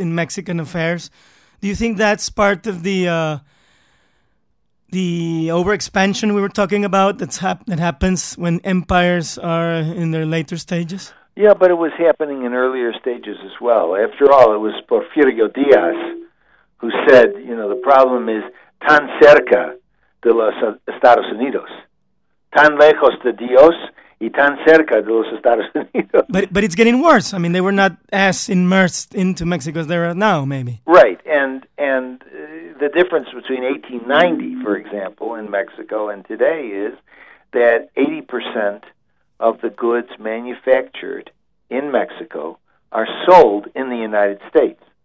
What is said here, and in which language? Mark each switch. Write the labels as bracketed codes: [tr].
[en] in Mexican affairs, do you think that's part of the over-expansion we were talking about that happens when empires are in their later stages? Yeah, but it was happening in earlier stages as well. After all, it was Porfirio Diaz who said, you know, the problem is [es] tan cerca de los Estados Unidos. Tan lejos de Dios y tan cerca de los Estados Unidos. [en] But it's getting worse. I mean, they were not as immersed into Mexico as they are now, maybe. Right, and the difference between 1890, for example, in Mexico and today is that 80% of the goods manufactured in Mexico are sold in the United States.